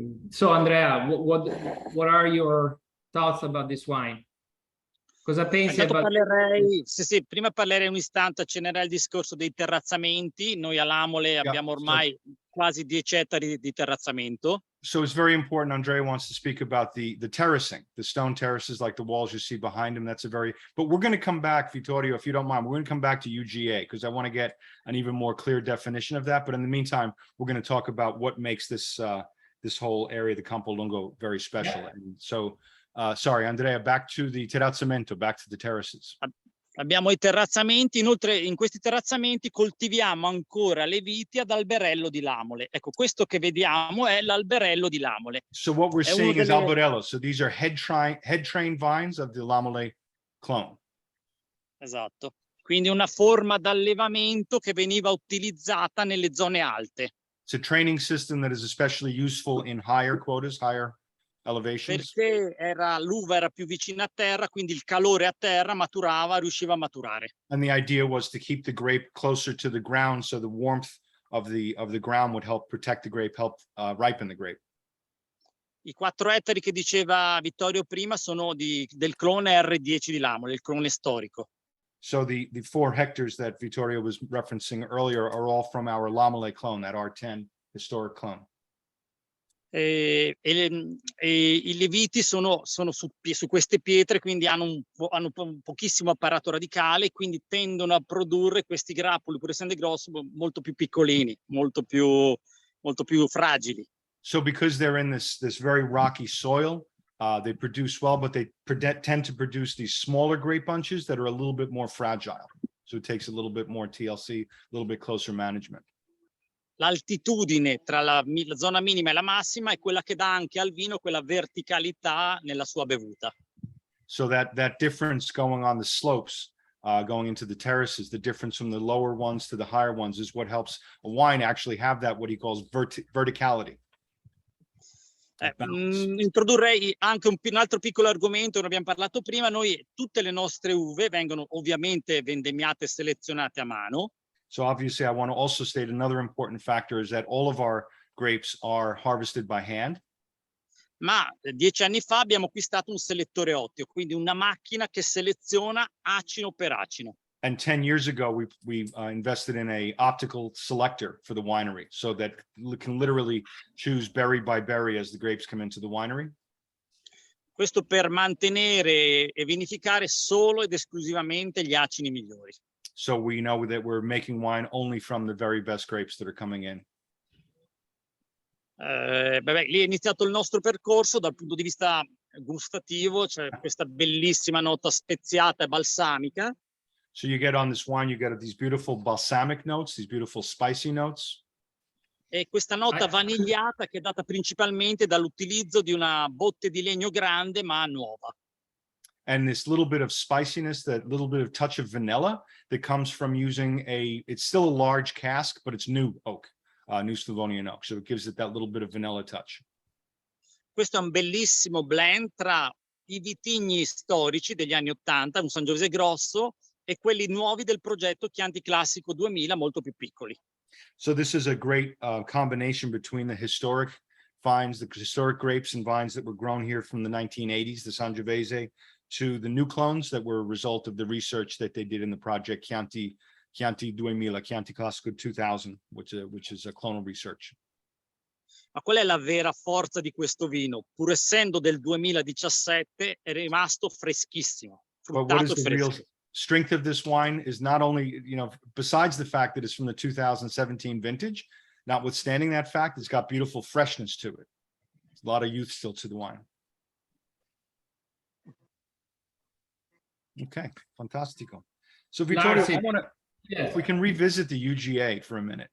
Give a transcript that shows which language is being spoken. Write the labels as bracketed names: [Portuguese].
[English] So Andrea, what are your thoughts about this wine? [Italian] Cosa pensi? Prima parlerei un istante, accennerei il discorso dei terrazzamenti. Noi a Lamole abbiamo ormai quasi 10 ettari di terrazzamento. [English] So it's very important. Andrea wants to speak about the terracing, the stone terraces like the walls you see behind him. That's but we're going to come back, Vittorio, if you don't mind, we're going to come back to UGA because I want to get an even more clear definition of that. But in the meantime, we're going to talk about what makes this this whole area, the Campo Lungo, very special. Yeah. And so, sorry, Andrea, back to the terrazzamento, back to the terraces. [Italian] Abbiamo i terrazzamenti, inoltre in questi terrazzamenti coltiviamo ancora le viti ad alberello di Lamole. Ecco, questo che vediamo è l'alberello di Lamole. [English] So what we're seeing is alberello. So these are head train vines of the Lamole clone. [Italian] Esatto. Quindi una forma d'allevamento che veniva utilizzata nelle zone alte. [English] It's a training system that is especially useful in higher quotas, higher elevations. [Italian] Perché l'uva era più vicina a terra, quindi il calore a terra riusciva a maturare. [English] And the idea was to keep the grape closer to the ground, so the warmth of the ground would help protect the grape, help ripen the grape. [Italian] I 4 ettari che diceva Vittorio prima sono del clone R10 di Lamole, il clone storico. [English] So the 4 hectares that Vittorio was referencing earlier are all from our Lamole clone, that R10 historic clone. [Italian] I leviti sono su queste pietre, quindi hanno un pochissimo apparato radicale, quindi tendono a produrre questi grappoli, pur essendo grossi, molto più piccolini, molto più fragili. [English] So because they're in this very rocky soil, they produce well, but they tend to produce these smaller grape bunches that are a little bit more fragile. So it takes a little bit more TLC, a little bit closer management. [Italian] L'altitudine tra la zona minima e la massima è quella che dà anche al vino quella verticalità nella sua bevuta. [English] So that difference going on the slopes, going into the terraces, the difference from the lower ones to the higher ones is what helps a wine actually have that, what he calls verticality. [Italian] Introdurrei anche un altro piccolo argomento, ne abbiamo parlato prima. Noi tutte le nostre uve vengono ovviamente vendemmiate e selezionate a mano. [English] So obviously I want to also state another important factor is that all of our grapes are harvested by hand. [Italian] Ma 10 anni fa abbiamo acquistato un selettore ottio, quindi una macchina che seleziona acino per acino. [English] And 10 years ago, we invested in a optical selector for the winery so that we can literally choose berry by berry as the grapes come into the winery. [Italian] Questo per mantenere e vinificare solo ed esclusivamente gli acini migliori. [English] So we know that we're making wine only from the very best grapes that are coming in. [Italian] Lì è iniziato il nostro percorso dal punto di vista gustativo, c'è questa bellissima nota speziata e balsamica. [English] So you get on this wine, you get these beautiful balsamic notes, these beautiful spicy notes. [Italian] E questa nota vanigliata che è data principalmente dall'utilizzo di una botte di legno grande ma nuova. [English] And this little bit of spiciness, that little bit of touch of vanilla that comes from using it's still a large cask, but it's new oak, new Slavonian oak. So it gives it that little bit of vanilla touch. [Italian] Questo è un bellissimo blend tra i vitigni storici degli anni 80, un Sangiovese grosso, e quelli nuovi del progetto Chianti Classico 2000, molto più piccoli. [English] So this is a great combination between the historic vines, the historic grapes and vines that were grown here from the 1980s, the Sangiovese, to the new clones that were a result of the research that they did in the project Chianti 2000, Chianti Classico 2000, which is a clonal research. [Italian] Ma qual è la vera forza di questo vino? Pur essendo del 2017, è rimasto freschissimo, fruttato e fresco. [English] Strength of this wine is not only, besides the fact that it's from the 2017 vintage, notwithstanding that fact, it's got beautiful freshness to it. A lot of youth still to the wine. Okay, [Italian] fantastico. [English] So Vittorio, if we can revisit the UGA for a minute.